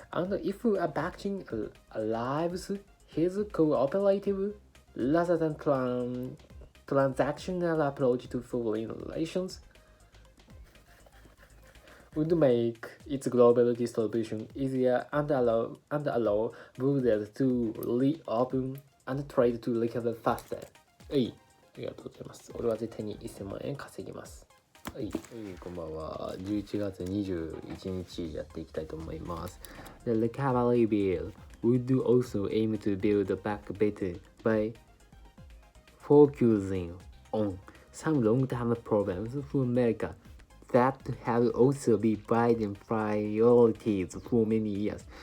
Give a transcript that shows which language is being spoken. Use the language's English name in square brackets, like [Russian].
[English] And if a vaccine arrives, his cooperative rather than transactional approach to foreign relations would make its global distribution easier and allow borders to reopen and trade to recover faster. [Japanese] はい、ありがとうございます。俺は絶対に1000万円稼ぎます。はい、こんばんは。11月21日やっていきたいと思います。 [English] The recovery bill would also aim to build back better by focusing on some long-term problems for America that have also been Biden priorities for many years.